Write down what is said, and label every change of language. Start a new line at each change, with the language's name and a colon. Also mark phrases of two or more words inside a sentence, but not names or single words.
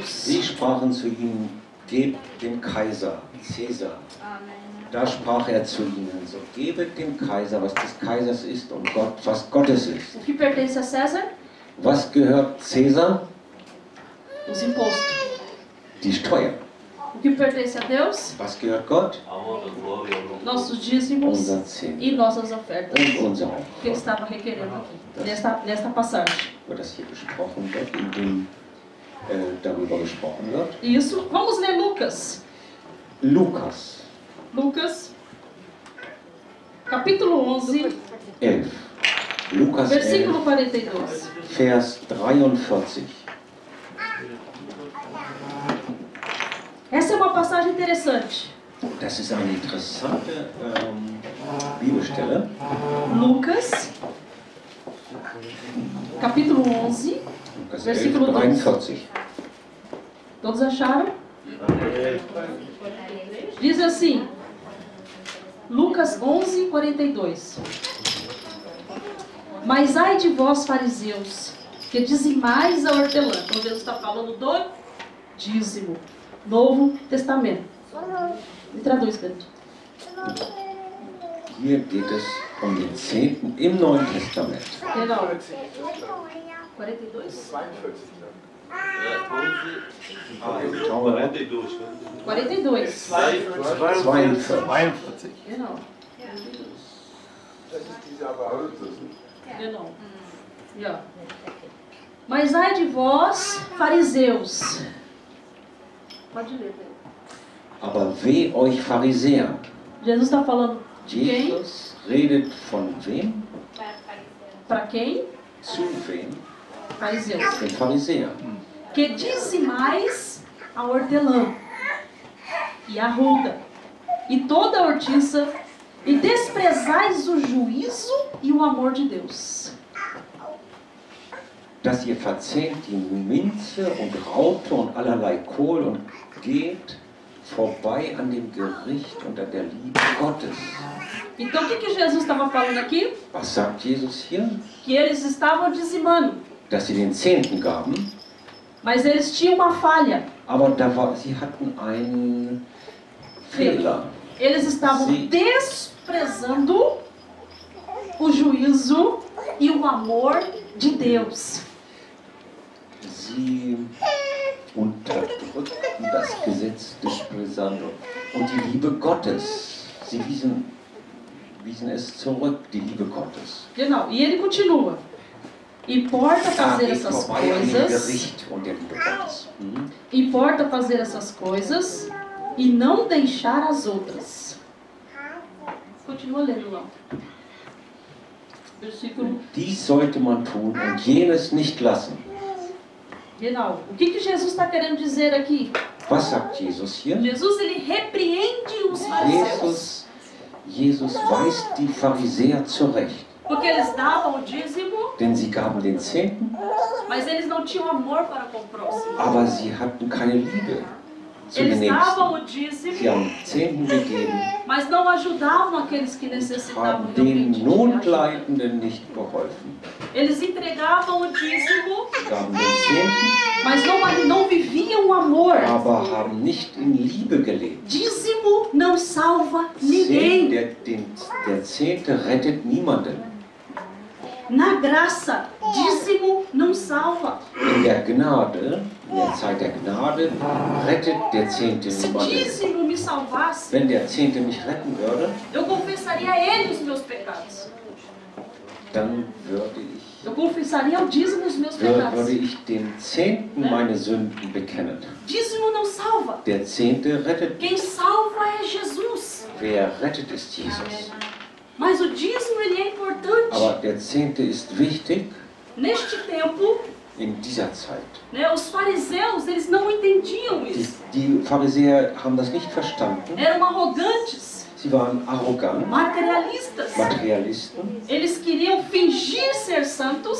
German: Sie sprachen zu ihm, gebt dem Kaiser, Cäsar. Da sprach er zu ihnen, so gebet dem Kaiser, was des Kaisers ist, und Gott, was Gottes ist.
Portuguese: O que pertence a César?
German: Was gehört Cäsar?
Portuguese: Os impostos.
German: Die Steuer.
Portuguese: O que pertence a Deus?
German: Was gehört Gott?
Portuguese: A honra, glória e louvor. Nossos dízimos
German: Unser Zehnten
Portuguese: e nossas ofertas.
German: und unser
Portuguese: Que ele
German: Opfer.
Portuguese: estava requerendo aqui, nesta passagem.
German: Über das hier gesprochen wird, in dem darüber gesprochen wird.
Portuguese: Isso. Vamos ler Lucas.
German: Lukas
Portuguese: Lucas, capítulo 11,
German: 11. Lukas 11,
Portuguese: versículo 42.
German: Vers 43.
Portuguese: Essa é uma passagem interessante.
German: Das ist eine interessante Bibelstelle.
Portuguese: Lucas, capítulo 11. Lukas 11, Versículo 43. Todos acharam? Diz assim, Lucas 11, 42. Mas ai de vós, fariseus, que dizimais a hortelã. Então Deus está falando do dízimo. Novo Testamento. Me traduz, Pedro.
German: Hier geht es um den Zehnten im Neuen Testament. Genau. 42? 42. 42. 42. Genau. Das ist diese Apokalypse. Genau. Ja.
Portuguese: Mas ai de vós, fariseus. Pode ler, Pedro.
German: Aber weh euch Pharisäer.
Portuguese: Jesus está falando de quem?
German: Jesus redet von wem?
Portuguese: Para quem?
German: Zu wem?
Portuguese: Fariseus.
German: Den Pharisäern.
Portuguese: Que dizimais a hortelã e a ruda e toda a hortiça e desprezais o juízo e o amor de Deus.
German: Dass ihr verzehrt die Minze und Raute und allerlei Kohl und geht vorbei an dem Gericht und an der Liebe Gottes.
Portuguese: Então o que Jesus estava falando aqui?
German: Was sagt Jesus hier?
Portuguese: Que eles estavam dizimando,
German: Dass sie den Zehnten gaben,
Portuguese: mas eles tinham uma falha.
German: aber sie hatten einen Fehler.
Portuguese: Eles estavam Sim. desprezando o juízo e o amor de Deus.
German: Sie unterdrückten das Gesetz des Brisando und die Liebe Gottes. Sie wiesen es zurück, die Liebe Gottes. Genau.
Portuguese: E ele continua. Importa fazer
German: geht
Portuguese: essas
German: vorbei an dem
Portuguese: coisas,
German: Gericht und der Liebe Gottes.
Portuguese: importa fazer essas coisas e não deixar as outras. Continua lendo lá. Versículo.
German: Dies sollte man tun und jenes nicht lassen. Genau.
Portuguese: O que Jesus está querendo dizer aqui?
German: Was sagt Jesus hier?
Portuguese: Jesus, ele repreende os fariseus.
German: Jesus weist die Pharisäer zurecht,
Portuguese: Porque eles davam o dízimo,
German: denn sie gaben den Zehnten,
Portuguese: mas eles não tinham amor para com o próximo.
German: aber sie hatten keine Liebe zu den
Portuguese: Eles davam
German: Nächsten.
Portuguese: o
German: Sie
Portuguese: dízimo,
German: haben Zehnten gegeben,
Portuguese: mas não ajudavam aqueles que necessitavam
German: haben den
Portuguese: realmente de ajuda.
German: Notleidenden nicht geholfen.
Portuguese: Eles entregavam o dízimo,
German: Sie gaben den Zehnten,
Portuguese: mas não viviam o amor.
German: aber haben nicht in Liebe gelebt.
Portuguese: Dízimo não salva
German: Der
Portuguese: ninguém.
German: Zehnte rettet niemanden.
Portuguese: Na graça, dízimo não salva.
German: In der Gnade, in der Zeit der Gnade, rettet der Zehnte
Portuguese: Se
German: niemanden.
Portuguese: dízimo me salvasse,
German: Wenn der Zehnte mich retten würde,
Portuguese: eu confessaria a ele os meus pecados.
German: dann würde
Portuguese: Eu confessaria ao dízimo os meus
German: würde
Portuguese: pecados.
German: ich dem Zehnten meine Sünden bekennen.
Portuguese: Dízimo não salva.
German: Der Zehnte rettet.
Portuguese: Quem salva é Jesus.
German: Wer rettet, ist Jesus.
Portuguese: Mas o dízimo ele é importante.
German: Aber der Zehnte ist wichtig
Portuguese: Neste tempo,
German: in dieser Zeit.
Portuguese: né, os fariseus eles não entendiam isso.
German: Die Pharisäer haben das nicht verstanden.
Portuguese: Eram arrogantes,
German: Sie waren arrogant,
Portuguese: materialistas.
German: Materialisten.
Portuguese: Eles queriam fingir ser santos,